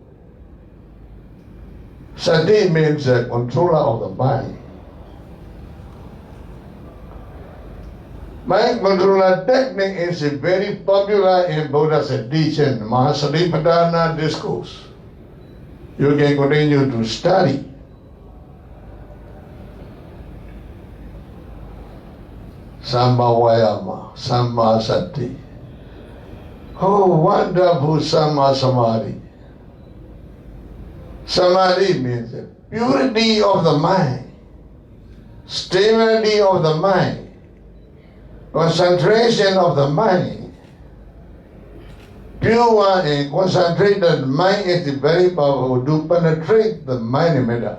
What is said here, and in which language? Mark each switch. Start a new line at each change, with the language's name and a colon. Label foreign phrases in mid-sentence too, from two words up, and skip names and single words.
English: Sati means controller of the mind. Mind controller technique is very popular in Buddha's teaching, Mahasatipatthana discourse. You can continue to study.
Pali: Sambhavayama, Sammasati.
English: Oh, wonderful
Pali: Samma Samadhi.
English: Samadhi means purity of the mind, stability of the mind, concentration of the mind. Pure and concentrated mind is very powerful to penetrate the mind matter.